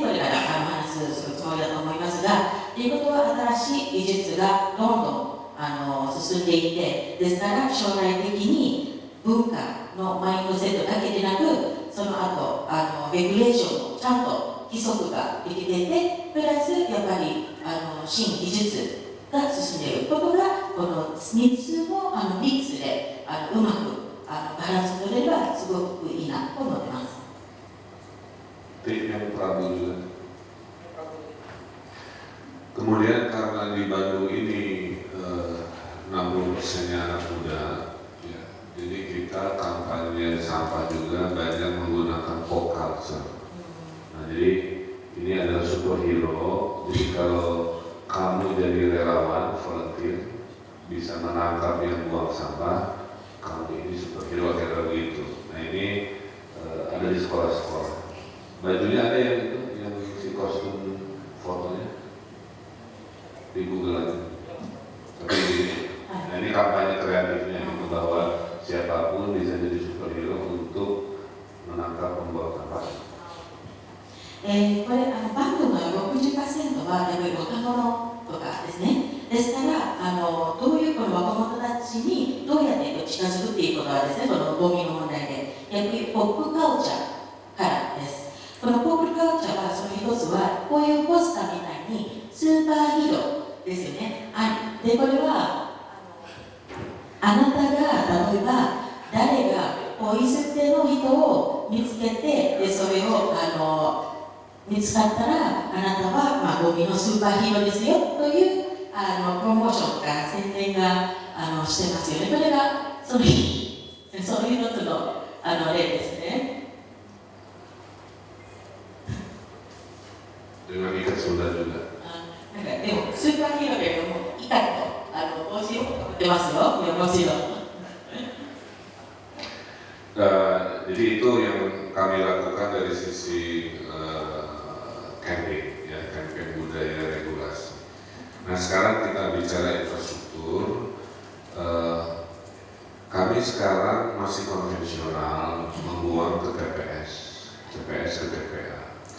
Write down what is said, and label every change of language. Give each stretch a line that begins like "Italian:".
Japanese: これから話するつもりだと思いますが、ということは新しい技術がどんどん進んでいって、ですから将来的に文化のマインドセットだけでなく、その後レギュレーションもちゃんと規則ができていて、プラスやっぱり新技術が進んでいることが、この3つのミックスでうまくバランス取れればすごくいいなと思ってます。
Indonesian: Tim yang Prabu juga. Kemudian karena di Bandung ini 60%-nya anak muda, ya, jadi kita kampanye sampah juga banyak menggunakan pop culture. Nah, jadi ini adalah superhero. Jadi kalau kamu jadi relawan, volunteer, bisa menangkap yang buang sampah, kamu ini superhero kayak begitu. Nah ini ada di sekolah-sekolah. Bajunya ada yang itu, yang si kostum fotonya di Google aja. Tapi nah ini kampanye kreatifnya itu bahwa siapapun bisa jadi superhero untuk menangkap pembuang sampah.
Japanese: これバンドが60% 60%はやっぱり若者とかですね。ですからどういうこの若者たちにどうやって近づくっていうことはですね、このゴミの問題でやっぱりポップカルチャーからです。このポップカルチャーはその一つはこういうポスターみたいにスーパーヒーローですよね。でこれはあなたが例えば誰がポイ捨ての人を見つけて、でそれを見つかったらあなたは、ゴミのスーパーヒーローですよというプロモーションとか宣伝がしてますよね。これがその一つの例ですね。
Indonesian: Dengan ikat Sunda juga.
Japanese: なんかでもスーパーヒーローでもイカと帽子をかぶってますよ。いやもちろん。
Indonesian: Jadi itu yang kami lakukan dari sisi campaign, ya, campaign budaya regulasi. Nah sekarang kita bicara infrastruktur. Kami sekarang masih konvensional membuang ke TPS ke TPA.